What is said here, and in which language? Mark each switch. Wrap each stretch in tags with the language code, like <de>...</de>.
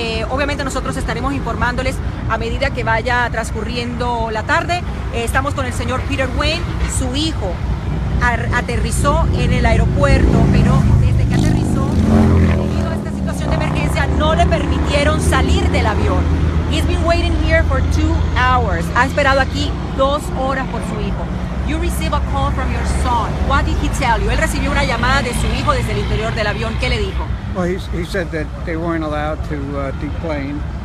<es>Obviamente nosotros estaremos informándoles a medida que vaya transcurriendo la tarde. Estamos con el señor Peter Wayne. Su hijo aterrizó en el aeropuerto, pero desde que aterrizó, debido a esta situación de emergencia, no le permitieron salir del avión.</es> <en>He's been waiting here for 2 hours.</en> <es>Ha esperado aquí 2 horas por su hijo.</es> <en>You receive a call from your son. What did he tell you?</en> <es>Él recibió una llamada de su hijo desde el interior del avión. ¿Qué le dijo?</es> <en>Well, he said that they weren't allowed to deplane.</en>